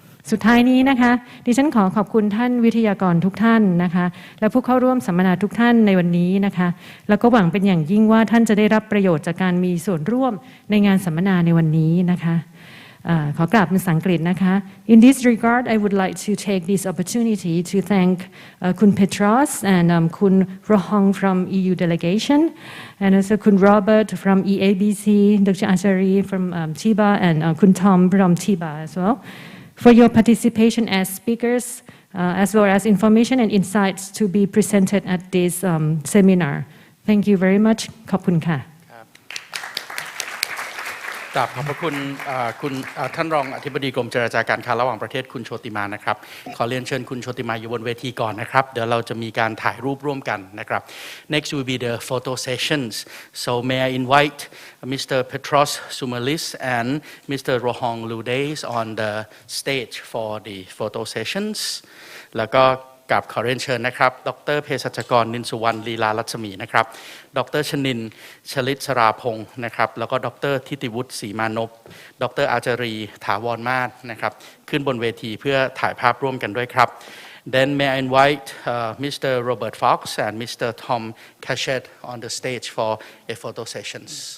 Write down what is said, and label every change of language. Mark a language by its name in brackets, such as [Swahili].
[Thai] สุดท้ายนี้นะคะดิฉันขอขอบคุณท่านวิทยากรทุกท่านนะคะและผู้เข้าร่วมสัมมนาทุกท่านในวันนี้นะคะแล้วก็หวังเป็นอย่างยิ่งว่าท่านจะได้รับประโยชน์จากการมีส่วนร่วมในงานสัมมนาในวันนี้นะคะขอกราบเป็นภาษาอังกฤษนะคะ [English] In this regard I would like to take this opportunity to thank คุณ Petros and คุณ Rohong from EU delegation and also คุณ Robert from EABC Dr. Achari from TIBA and คุณ Tom from TIBA as well for your participation as speakers as well as information and insights to be presented at this seminar. Thank you very much. [Thai] ขอบคุณค่ะ กราบขอบพระคุณท่านรองอธิบดีกรมเจรจาการค้าระหว่างประเทศคุณโชติมานะครับขอเรียนเชิญคุณโชติมาอยู่บนเวทีก่อนนะครับเดี๋ยวเราจะมีการถ่ายรูปร่วมกันนะครับ [English] Next will be the photo sessions. So may I invite Mr. Petros Sumalis and Mr. Rohong Ludes on the stage for the photo sessions. [Thai] แล้วก็กับขอเรียนเชิญนะครับดร.เภสัชกรนินสุวรรณลีลารัศมีนะครับดร. ชนินชลิตสราพงศ์นะครับแล้วก็ดร.ทิติวุฒิศรีมานพดร. อาจารีถาวรมาศนะครับขึ้นบนเวทีเพื่อถ่ายภาพร่วมกันด้วยครับ [English] Then may I invite Mr. Robert Fox and Mr. Tom Cachet on the stage for a photo sessions.